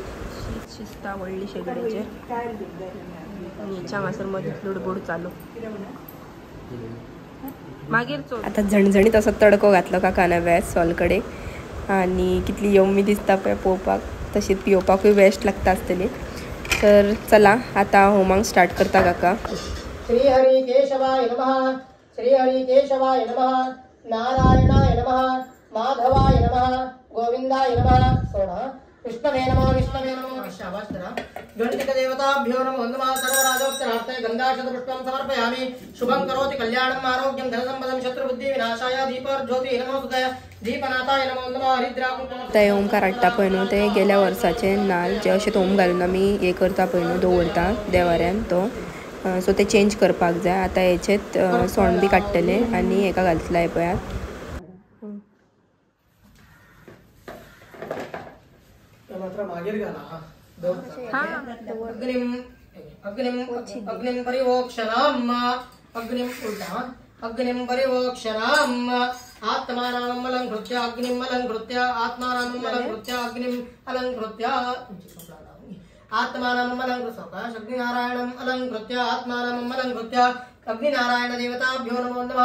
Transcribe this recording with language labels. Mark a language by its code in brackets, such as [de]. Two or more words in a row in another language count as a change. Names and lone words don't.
[kok] शिजता व्हडली शेगडीचेर आनी हेच्या हांगासर मदींच लुडबूड चालू. मागीर आता झणझणीत असो तडको घातलो काका नव्या सोलकडेक आनी कितली यम्मी दिसता पळय पळोवपाक. तशीच पिवपाकूय बेस्ट लागता आसतली. तर चला आता होमांक स्टार्ट करता काका. [sa] श्री हरि केशवाय नमः. श्री हरि केशवाय नमः. नारायणाय नमः. माधवाय नमः. गोविंदाय नमः. सोना विष्णवे नमः. विष्णवे नमः. विश्वावस्त्रा गणपति देवताभ्यो नमो नमः. सर्वराजोत्तरार्थे गंगाक्षतपुष्पं समर्पयामि. शुभं करोति कल्याणं आरोग्यं धनसंपदं शत्रुबुद्धि विनाशाय दीपज्योतिः नमोस्तुते. दीपनाथाय नमो नमः. हरिद्राकुंकुम [kok] ते ओमकार हाडटा पळय न्हू ते गेल्या वर्साचे नाल जे अशें ओम घालून आमी हे करता पळय न्हू दवरता देवाऱ्यान तो. सो ते चेंज करपाक जाय. आता हेचेत सोण बी काडटले आनी हेका घालतले पळयात. [sa] अग्निं परिवोक्षणाम्. अग्निं उल्टा अग्निं परिवोक्षणाम्. आत्मानाम् अलङ्कृत्य अग्निम् अलङ्कृत्य आत्मानाम् अलङ्कृत्य अग्निम् अलङ्कृत्य आत्मानाम् अलङ्कृत्य अग्निनारायणम् अलङ्कृत्य आत्मानाम् अलङ्कृत्य अग्निनारायण देवताभ्यो नमो नमः.